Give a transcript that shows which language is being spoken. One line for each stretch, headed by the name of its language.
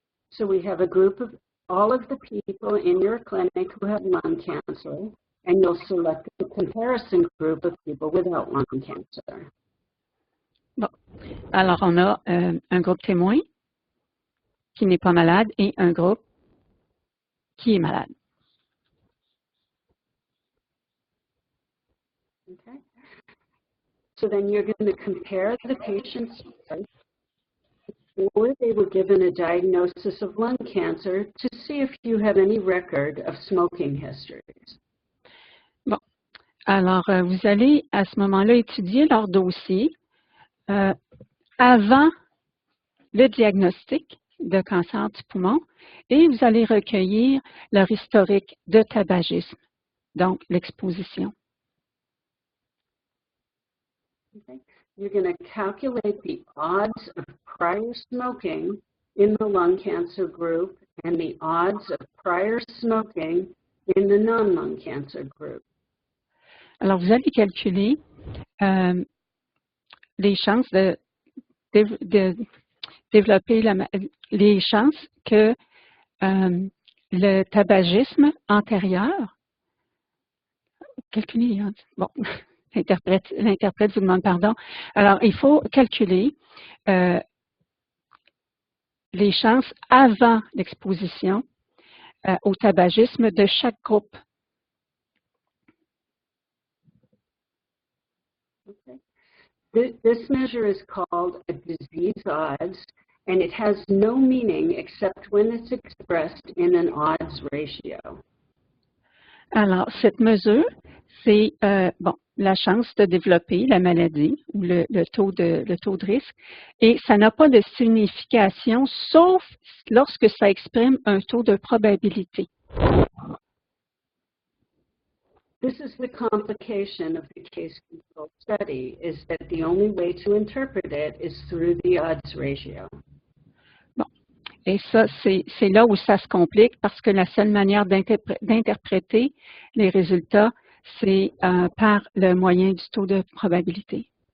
English: So we have a group of all of the people in your clinic who have lung cancer, and you'll select a comparison group of people without lung cancer.
French: Bon. Alors, on a un groupe témoin qui n'est pas malade et un groupe qui est malade.
English: Okay. So then you're going to compare the patients before they were given a diagnosis of lung cancer to see if you have any record of smoking histories.
French: Bon. Alors, vous allez à ce moment-là étudier leur dossier avant le diagnostic de cancer du poumon et vous allez recueillir leur historique de tabagisme, donc l'exposition.
English: Okay. You're going to calculate the odds of prior smoking in the lung cancer group and the odds of prior smoking in the non-lung cancer group.
French: Alors, vous allez calculer les chances de développer les chances que le tabagisme antérieur, calculer, hein, bon, l'interprète vous demande pardon. Alors, il faut calculer les chances avant l'exposition au tabagisme de chaque groupe.
English: Okay. This measure is called a disease odds, and it has no meaning except when it's expressed in an odds ratio.
French: Alors, cette mesure, c'est la chance de développer la maladie ou le taux de risque, et ça n'a pas de signification sauf lorsque ça exprime un taux de probabilité.
English: This is the complication of the case control study, is that the only way to interpret it is through the odds ratio.
French: Bon. Et ça, c'est là où ça se complique parce que la seule manière d'interpréter les résultats, c'est par le moyen du taux de probabilité.